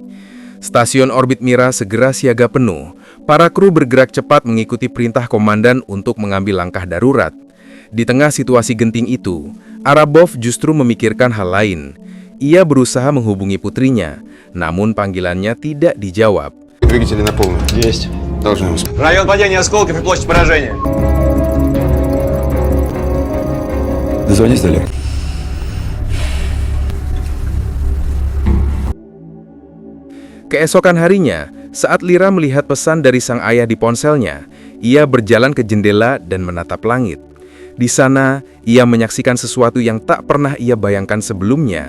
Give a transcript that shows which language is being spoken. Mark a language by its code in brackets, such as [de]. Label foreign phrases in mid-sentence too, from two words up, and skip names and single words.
[id] Stasiun orbit Mira segera siaga penuh. Para kru bergerak cepat mengikuti perintah komandan untuk mengambil langkah darurat. Di tengah situasi genting itu, Arabov justru memikirkan hal lain. Ia berusaha menghubungi putrinya, namun panggilannya tidak dijawab. [ru] Двигатели на полную. Есть. Должны успеть. Район падения осколков и площадь поражения. Дозвонись, Далер. [id] Keesokan harinya, saat Lira melihat pesan dari sang ayah di ponselnya, ia berjalan ke jendela dan menatap langit. Di sana, ia menyaksikan sesuatu yang tak pernah ia bayangkan sebelumnya.